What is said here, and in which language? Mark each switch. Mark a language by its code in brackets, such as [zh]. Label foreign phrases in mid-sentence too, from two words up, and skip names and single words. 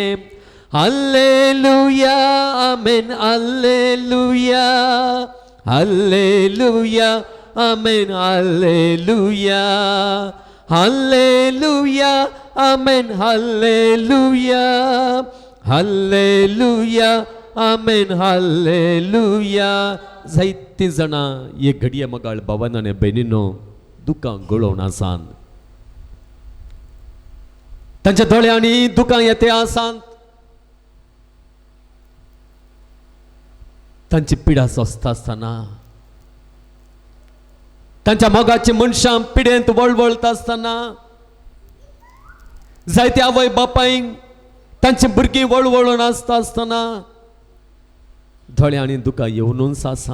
[kok] ಅಲ್ಲೇಲೂಯಾ ಆಮೆನ್, ಅಲ್ಲೇಲೂಯಾ ಅಲ್ಲೇಲೂಯಾ ಆಮೆನ್, ಅಲ್ಲೇಲೂಯಾ ಹಲ್ಲೆಲೂಯಾ ಆಮೆನ್, ಹಲ್ಲೆಲೂಯಾ ಹಲ್ಲೆಲೂಯಾ ಆಮೆನ್, ಹಲ್ಲೆಲೂಯಾ जायतीं जाणां हे घडये मोगाळ भावान आनी भयणीनो दुखां गळोवन आसात. तांच्या दोळ्यांनी दुखां येते आसात. तांची पिडा सोंसता आसतना, तांच्या मोगाची मनशां पिडेंत वळवळता आसतना, जायत्या आवय बापायंक तांची भुरगीं वळवळून आसता आसतना दोळ्यांनी दुखां येवनूच आसा.